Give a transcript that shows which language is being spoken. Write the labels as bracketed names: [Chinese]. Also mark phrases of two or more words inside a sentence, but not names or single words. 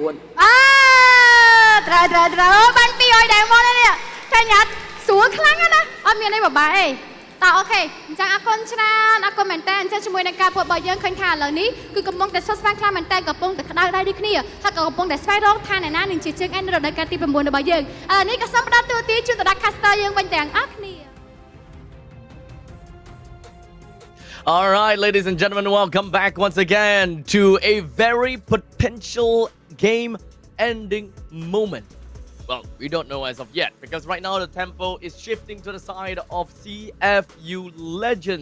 [Khmer] ត្រូវបាន200 diamond នេះឃើញអត់ស្រួលខ្លាំងណាស់អត់មានអីពិបាកទេតោះអូខេអញ្ចឹងអរគុណច្រើនអរគុណមែនតើអញ្ចឹងជាមួយនឹងការប្រកួតរបស់យើងឃើញថាឥឡូវនេះគឺកំពុងតែសុខស្វែងខ្លាំងមែនតើកំពុងតែក្តៅដៃដូចគ្នាហើយក៏កំពុងតែស្វែងរកថាអ្នកណានឹងជាជើងឯកនៅរដូវកាលទី9របស់យើងឥឡូវនេះក៏សូមផ្ដល់តួនាទីជូនទៅដល់ caster យើងវិញទាំងអស់គ្នា [English] All right, ladies and gentlemen, welcome back once again to a very potential game-ending moment. Well, we don't know as of yet because right now the tempo is shifting to the side of CFU Legends.